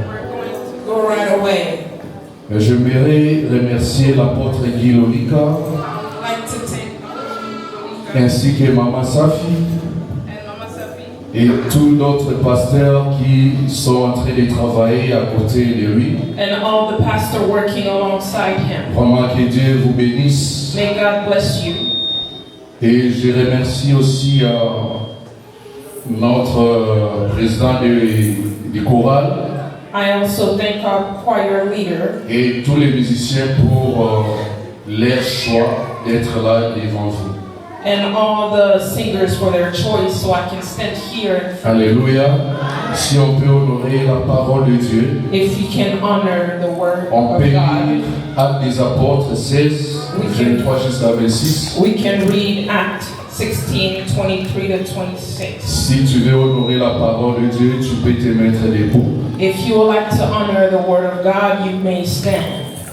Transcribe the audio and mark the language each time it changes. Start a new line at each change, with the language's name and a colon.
English: We're going to go right away.
French: J'aimerais remercier l'apôtre Guy Lonika
English: I would like to thank
French: ainsi que Maman Safi
English: and Mama Safi
French: et tous d'autres pasteurs qui sont en train de travailler à côté de lui.
English: and all the pastor working alongside him.
French: Vraiment que Dieu vous bénisse.
English: May God bless you.
French: Et je remercie aussi notre président du choral
English: I also thank our choir leader
French: et tous les musiciens pour leur choix d'être là devant vous.
English: and all the singers for their choice so I can stand here.
French: Alléluia. Si on peut honorer la parole de Dieu,
English: If you can honor the word
French: on
English: of
French: peut lire
English: God,
French: Actes des Apôtres 16, 23 jusqu'à 26.
English: we can read Acts 16, 23 to 26.
French: Si tu veux honorer la parole de Dieu, tu peux te mettre debout.
English: If you would like to honor the word of God, you may stand.